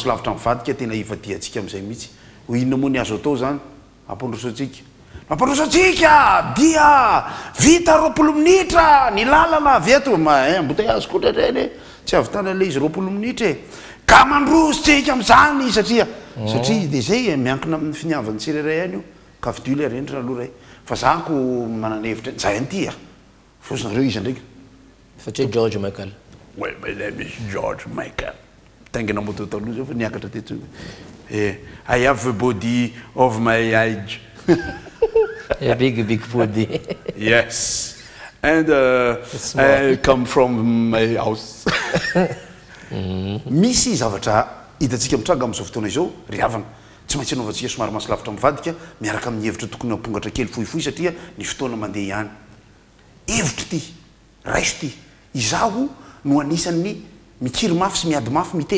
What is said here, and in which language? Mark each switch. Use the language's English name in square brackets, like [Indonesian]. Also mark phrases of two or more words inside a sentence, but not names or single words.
[Malagasy] masolavitra mivadika tena ivadiantsika amin'izay mihitsy ho inona moa ny azo atao zany ampandrosoantsika dia vita 20 minitra ny lalana avy eto embouteillage kotra reny tsy avitana le izy 20 minitra ka mandrosotsika amin'izany satria dia zay miankina amin'ny finiavan'ny tsirairay any io ka vidio le arendrina aloha ray fa zako mananevitra zay anty fosinareo izy ndraiky fatria George Michael. [English] Well, my name is George Michael. [Malagasy] Tangina moto taloha zao fa niakatra teto [English] I have the body of my age. A big body. Yes. And I come from my house. [Malagasy] Misy zavatra hitantsika mitranga amin'izao fotoana izao ry havana tsy maintsy anaovantsika somary masolavitra mivadika miaraka amin'ny hevitra tokony ampongatra kely fohifohy satria ny fotoana mandeha ihany hevitra ity raiso ty izaho no anisan'ny mikiry mafy sy miady mafy miteny